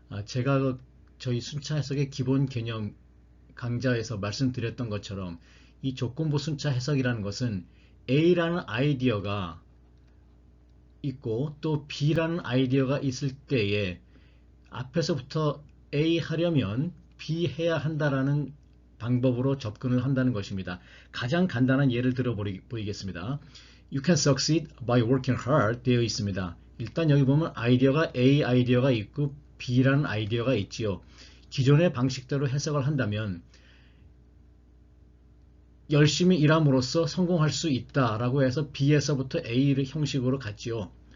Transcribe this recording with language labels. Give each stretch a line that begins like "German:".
Korean: 제가 저희 순차 해석의 기본 개념 강좌에서 말씀드렸던 것처럼 이 조건부 순차 해석이라는 것은 A라는 아이디어가 있고 또 B라는 아이디어가 있을 때에 앞에서부터 A 하려면 B 해야 한다라는 방법으로 접근을 한다는 것입니다. 가장 간단한 예를 들어 보이겠습니다.
English: You can succeed by working hard
Korean: 되어 있습니다. 일단 여기 보면 아이디어가 A 아이디어가 있고 B라는 아이디어가 있지요. 기존의 방식대로 해석을 한다면 열심히 일함으로써 성공할 수 있다라고 해서 B에서부터 A를 형식으로 갔지요.